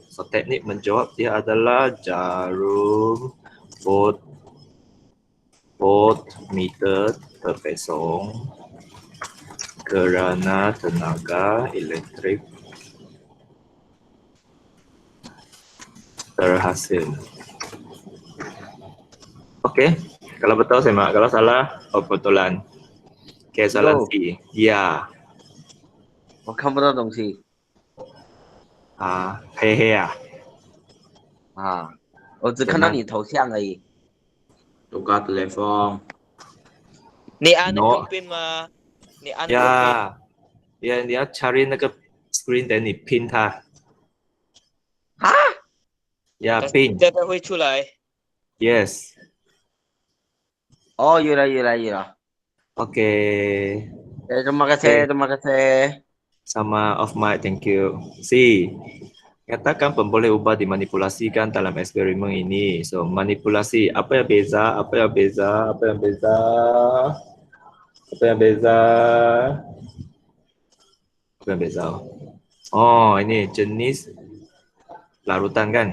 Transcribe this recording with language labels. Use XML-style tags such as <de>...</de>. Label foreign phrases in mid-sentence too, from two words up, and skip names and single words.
<ms>So, teknik menjawab dia adalah jarum voltmeter terpesong kerana tenaga elektrik terhasil. Okey, kalau betul semak, kalau salah betulan. Okey, soalan C. Ya.</ms> <zh>我看不到东西黑黑啊。啊，我只看到你头像而已。</zh> <ms>Tukar telefon. Ni An</ms> <en>No. pin mah. Ni An</en> <ms>Ya，</ms> <zh>你要 cari 那个 screen，等你 pin 它。啊？呀 ，pin。这个会出来。</zh> <en>Yes。</en> <zh>哦，有了。</zh> <ms>Okey. Terima kasih, terima kasih.</ms> <en>Sama off mic, thank you.</en> <ms>C. Katakan pemboleh ubah dimanipulasikan dalam eksperimen ini. So, manipulasi. Apa yang beza? Oh, ini jenis larutan kan?</ms>